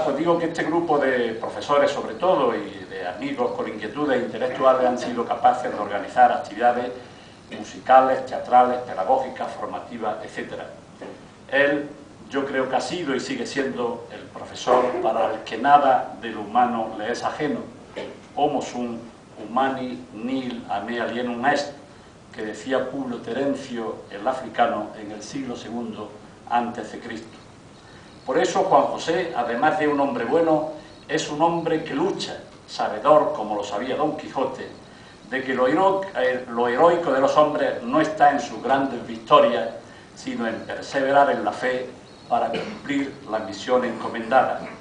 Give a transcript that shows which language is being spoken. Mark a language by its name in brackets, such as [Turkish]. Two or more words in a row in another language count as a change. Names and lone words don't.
[Spanish] Pues digo que este grupo de profesores, sobre todo, y de amigos con inquietudes intelectuales, han sido capaces de organizar actividades musicales, teatrales, pedagógicas, formativas, etc. Él, yo creo que ha sido y sigue siendo el profesor para el que nada de lo humano le es ajeno. [Latin] Homo sum humani nil a me alienum est, [Spanish] que decía Publio Terencio, el africano, en el siglo II a.C. Por eso Juan José, además de un hombre bueno, es un hombre que lucha, sabedor, como lo sabía Don Quijote, de que lo heroico de los hombres no está en sus grandes victorias, sino en perseverar en la fe para cumplir la misión encomendada.